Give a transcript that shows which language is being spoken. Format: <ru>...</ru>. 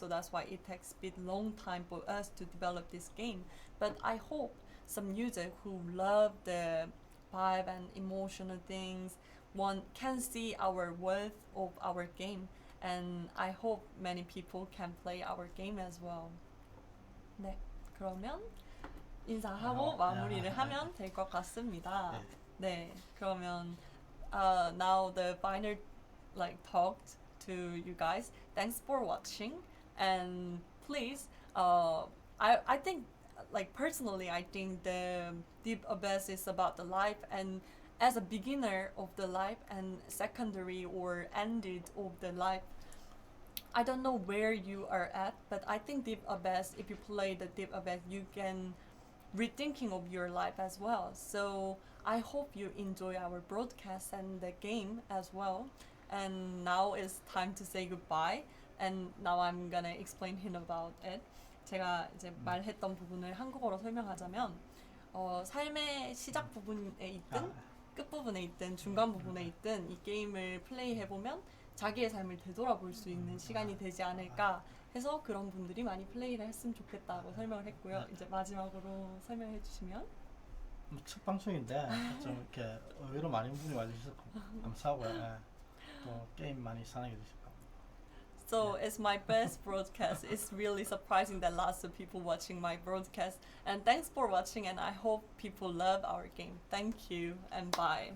<en>So that's why it takes a bit long time for us to develop this game. But I hope some user who love the vibe and emotional things can see our worth of our game. And I hope many people can play our game as well.</en> <ko>네, 그러면 인사하고 마무리를 하면 될 것 같습니다. 네, 그러면</ko> <en>now the final talk to you guys. Thanks for watching, and please, I think personally I think the Deep Abyss is about the life, and as a beginner of the life and secondary or ended of the life, I don't know where you are at, but I think Deep Abyss, if you play the Deep Abyss, you can rethinking of your life as well. So I hope you enjoy our broadcast and the game as well. And now it's time to say goodbye. And now I'm gonna explain him about it.</en> <ko>제가 이제 말했던 부분을 한국어로 설명하자면 삶의 시작 부분에 있든 끝부분에 있든 중간 부분에 있든 이 게임을 플레이해보면 자기의 삶을 되돌아볼 수 있는 시간이 되지 않을까 해서 그런 분들이 많이 플레이를 했으면 좋겠다고 설명을 했고요. 이제 마지막으로 설명해 주시면 첫 방송인데 좀 이렇게 의외로 많은 분이 와주셔서 감사하고요. 또 게임 많이 사랑해 주시고.</ko> <en>So it's my best broadcast. It's really surprising that lots of people watching my broadcast. And thanks for watching, and I hope people love our game. Thank you and bye.</en>